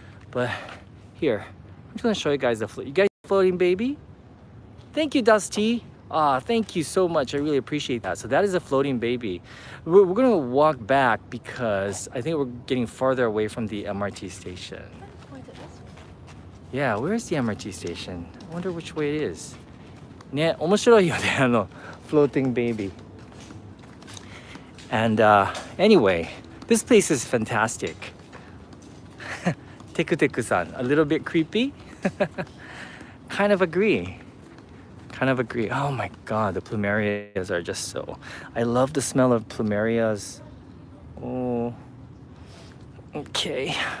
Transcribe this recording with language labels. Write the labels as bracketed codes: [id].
[en] But here, I'm just gonna show you guys you guys floating baby? Thank you, Dusty. Thank you so much. I really appreciate that. So that is a floating baby. We're gonna walk back because I think we're getting farther away from the MRT station. Pointed this way. Yeah, where's the MRT station? I wonder which way it is. [ja] 네, 面白いよね, floating baby. [en] And anyway, this place is fantastic. Teku-teku-san, a little bit creepy? Kind of agree. Kind of agree. Oh my god, the plumerias are just so... I love the smell of plumerias. Oh. Okay.